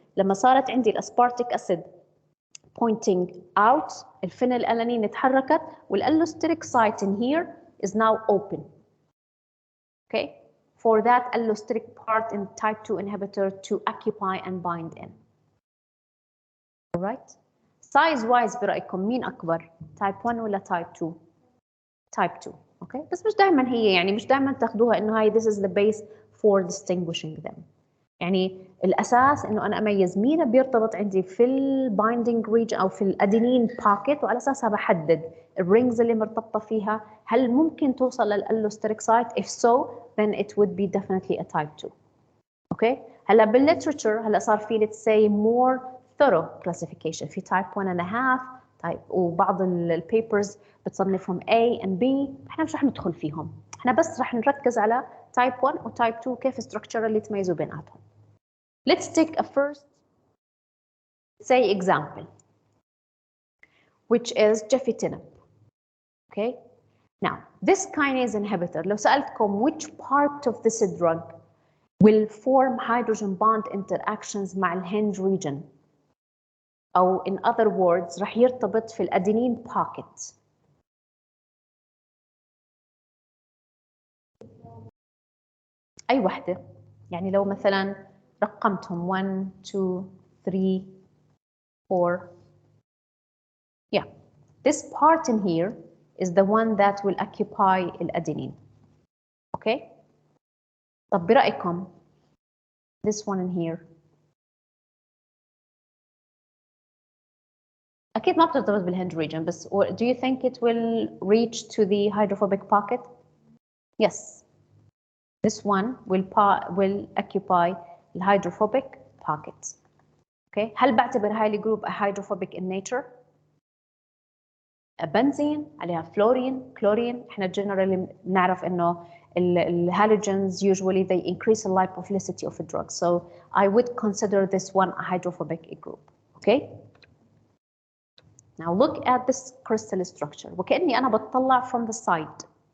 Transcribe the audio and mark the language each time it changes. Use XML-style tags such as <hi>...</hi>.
<ar>لما صارت عندي</ar> <en>الاسبارتيك acid pointing out, الفينيلألانين اتحركت والallosteric site in here is now open. Okay, for that allosteric part in type 2 inhibitor to occupy and bind in. All right. Size wise</en> <ar>برأيكم مين أكبر؟</ar> <en>type 1 ولا type 2؟ type 2. Okay.</en> <ar>بس مش دائما هي يعني مش دائما تاخدوها إنه هاي</ar> <en>this is the base for distinguishing them.</en> <ar>يعني الأساس إنه أنا أميز مين بيرتبط عندي في البايندينج ريجن أو في الأدينين باكيت وعلى أساسها بحدد الرينجز اللي مرتبطة فيها هل ممكن توصل للألوستريك سايت.</ar> <en>If so, then it would be definitely a type 2. Okay.</en> <ar>هلا بالليترشر هلا صار في</ar> <en>let's say more thorough classification</en> <ar>في</ar> <en>type 1 and a half type,</en> <ar>وبعض البيبرز بتصنفهم A and B. احنا مش رح ندخل فيهم، احنا بس رح نركز على type 1 و type 2 كيف structure اللي تميزوا بيناتهم.</ar> <en>Let's take a first say example which is gefitinib. Okay. Now this kinase inhibitor</en> <ar>لو سألتكم</ar> <en>which part of this drug will form hydrogen bond interactions مع الهنج region أو in other words</en> <ar>رح يرتبط في الأدينين</ar> <en>pocket.</en> <ar>أي وحدة؟ يعني لو مثلا رقمتهم 1 2 3 4.</ar> <en>Yeah, this part in here is the one that will occupy الأدينين. Okay.</en> <ar>طب برأيكم</ar> <en>this one in here</en> <ar>أكيد ما بترتبط بالهنج</ar> <en>region بس do you think it will reach to the hydrophobic pocket? Yes. This one will occupy the hydrophobic pocket. Okay.</en> <ar>هل بعتبر هاي الجروب</ar> <en>hydrophobic in nature؟</en> <ar>بنزين عليها فلورين كلورين.</ar> <en>احنا generally</en> <ar>نعرف انه</ar> <en>الهالوجينز usually they increase the lipophilicity of a drug, so I would consider this one a hydrophobic group. Okay. Now look at this crystal structure وكأني أنا بتطلع from the side.</en>